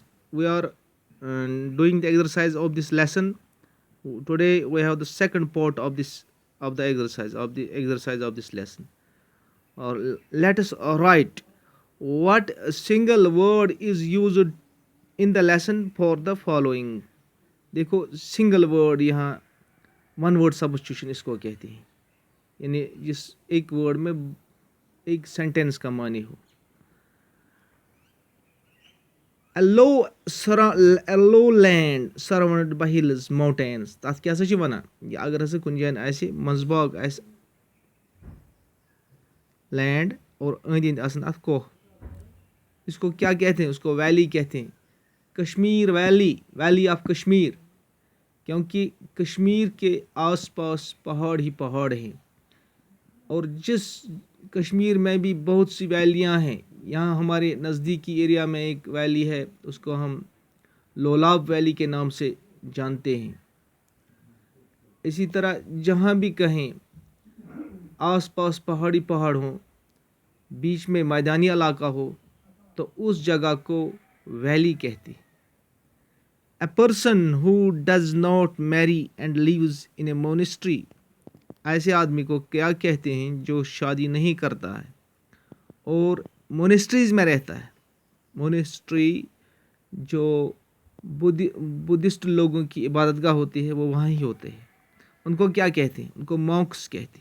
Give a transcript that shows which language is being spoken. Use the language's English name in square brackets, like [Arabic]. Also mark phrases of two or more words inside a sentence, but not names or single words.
[English] We are doing the exercise of this lesson. Today we have the second part of this lesson. Or let us write what single word is used in the lesson for the following. [Hindi] देखो [English] single word [Hindi] यहाँ [English] one word substitution [Hindi] इसको कहते हैं, यानी जिस एक वर्ड में एक सेंटेंस का मानी हो. [English] A low land surrounded by hills, mountains. [Kashmiri] तथ क्या ची वनान अगर हसा कुन जान आसे मंजबाग आसे लैंड और अंद अंद आसन अथ कोह, [Hindi] इसको क्या कहते हैं? उसको वैली कहते हैं. कश्मीर [English] valley of Kashmir, [Hindi] क्योंकि कश्मीर के आसपास पहाड़ ही पहाड़ हैं. और जिस कश्मीर में भी बहुत सी वैलियां हैं, यहाँ हमारे नज़दीकी एरिया में एक वैली है, उसको हम लोलाब वैली के नाम से जानते हैं. इसी तरह जहाँ भी कहें आसपास पहाड़ी पहाड़ हों, बीच में मैदानी इलाका हो, तो उस जगह को वैली कहते हैं. [English] A person who does not marry and lives in a monastery, [Hindi] ऐसे आदमी को क्या कहते हैं? जो शादी नहीं करता है और मोनेस्ट्रीज में रहता है. मोनेस्ट्री जो बुद्धिस्ट लोगों की इबादतगाह होती है, वो वहाँ ही होते हैं. उनको क्या कहते हैं? उनको मॉन्क्स कहते हैं.